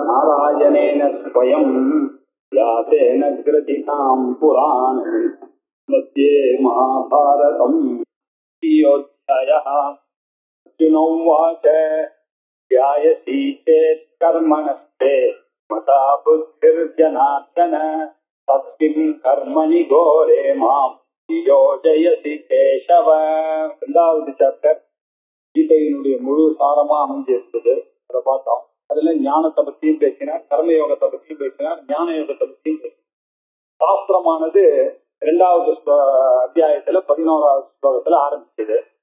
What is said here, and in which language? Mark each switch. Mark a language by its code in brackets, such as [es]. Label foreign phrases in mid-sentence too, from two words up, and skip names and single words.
[sa] नारायणेन स्वयं व्यासेन ग्रथितां पुराणे मध्ये महाभारतम् योऽध्यायः। अर्जुनोवाच ध्यायसि चेत् कर्मणस्ते मता बुद्धिर्जनार्दन तस्मिन् कर्मणि घोरे मां योजयसि केशव. [ta] இரண்டாவது சாப்டர் கீதையினுடைய முழு சாரமா அமைஞ்சிருந்தது. அதை பார்த்தோம். அதுல ஞானத்தை பத்தியும் பேசினார், கர்மயோகத்தை பத்தியும் பேசினார், ஞான யோகத்தை பத்தியும் பேசினார். சாஸ்திரமானது இரண்டாவது அத்தியாயத்துல 11வது ஸ்லோகத்துல ஆரம்பிச்சது.